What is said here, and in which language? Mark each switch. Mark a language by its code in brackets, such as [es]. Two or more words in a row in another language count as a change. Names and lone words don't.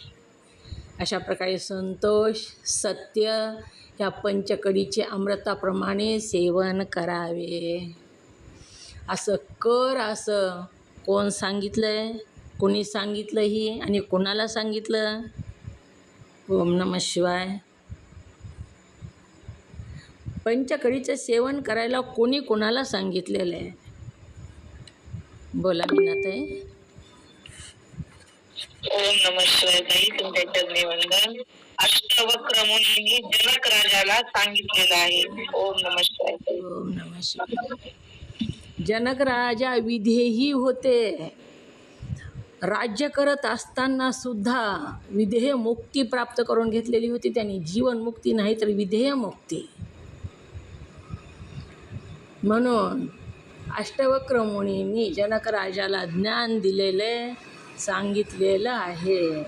[mr] अशा प्रकारे संतोष सत्य या पंचकडीचे अमृताप्रमाणे सेवन करावे. असं कर असं कोण सांगितलं आहे, कोणी सांगितलं ही आणि कोणाला सांगितलं? [sa] ओम नमः शिवाय. [mr] पंचकडीचं सेवन करायला कोणी कोणाला सांगितलेलं आहे? बोला मीनाताई. [sa] ओम नमः शिवाय. [mr] ताई तुमच्या चरणी वंदन. अष्टवक्र मुनींनी जनक राजाला सांगितलेलं आहे. [sa] ओम नमः शिवाय. ओम नमः शिवाय. [mr] जनक राजा विधेयी होते. राज्य करत असताना सुद्धा विधेय मुक्ती प्राप्त करून घेतलेली होती त्यांनी. जीवन मुक्ती नाही तर विधेय मुक्ती. म्हणून अष्टवक्र मुनींनी जनक राजाला ज्ञान दिलेले सांगितलेलं आहे.